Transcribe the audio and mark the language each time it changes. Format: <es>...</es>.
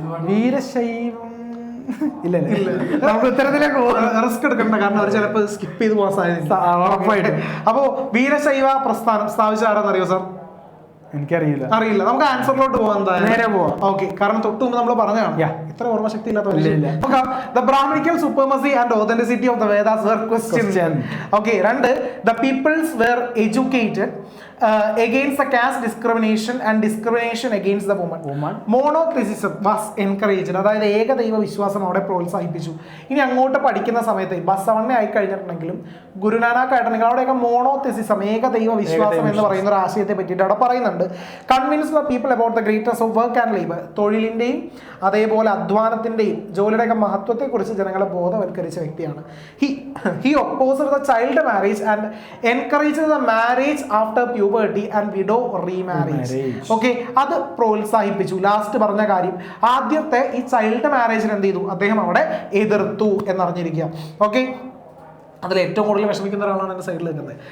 <ml>വീരശൈവം. ഇല്ല, നമുക്ക് ഉത്തരത്തിലേക്ക് റിസ്ക് എടുക്കണ്ട, കാരണം അവർ ചിലപ്പോൾ സ്കിപ്പ് ചെയ്ത് പോകാൻ സാധ്യത ഉറപ്പായിട്ട്. അപ്പോ വീരശൈവ പ്രസ്ഥാനം സ്ഥാപിച്ച ആരാന്നറിയോ സാർ? എനിക്കറിയില്ല. അറിയില്ല. നമുക്ക് ആൻസറിലോട്ട് പോകാം. നേരെ പോവാം. ഓക്കെ, കാരണം തൊട്ട് മുമ്പ് നമ്മൾ പറഞ്ഞതാണ്. ഇത്ര ഓർമ്മശക്തി ഇല്ലാത്ത</ml> <en>the Brahminical supremacy and authenticity of the Vedas were questioned. Okay,</en> <ml>രണ്ട്,</ml> <en>the peoples were educated against the caste discrimination and discrimination against the woman. Monotheism was encouraged.</en> <ml>അതായത് ഏകദൈവ വിശ്വാസം അവിടെ പ്രോത്സാഹിപ്പിച്ചു. ഇനി അങ്ങോട്ട് പഠിക്കുന്ന സമയത്ത് ബസവണ്ണ ആയി കഴിഞ്ഞിട്ടുണ്ടെങ്കിലും ഗുരുനാനാക്ക് ആയിട്ടുണ്ടെങ്കിൽ അവിടെയൊക്കെ മോണോതെസിസം, ഏകദൈവ വിശ്വാസം എന്ന് പറയുന്ന ഒരു ആശയത്തെ പറ്റിയിട്ട് അവിടെ പറയുന്നുണ്ട്.</ml> <en>Convince the people about the greatness of work and labour.</en> <ml>തൊഴിലിന്റെയും അതേപോലെ അധ്വാനത്തിന്റെയും ജോലിയുടെയൊക്കെ മഹത്വത്തെ കുറിച്ച് ജനങ്ങളെ ബോധവൽക്കരിച്ച വ്യക്തിയാണ്.</ml> <en>He opposed the child marriage and encouraged the marriage after puberty and widow remarriage.</en> <ml>Okay, അത് പ്രോത്സാഹിപ്പിച്ചു. ലാസ്റ്റ് പറഞ്ഞ കാര്യം, ആദ്യത്തെ ഈ ചൈൽഡ് മാരേജിന് എന്ത് ചെയ്തു? അദ്ദേഹം അവിടെ എതിർത്തു എന്നറിഞ്ഞിരിക്കുക. ഓക്കെ, അതിൽ ഏറ്റവും കൂടുതൽ വിഷമിക്കുന്ന ഒരാളാണ് എന്റെ സൈഡിൽ നിൽക്കുന്നത്.</ml>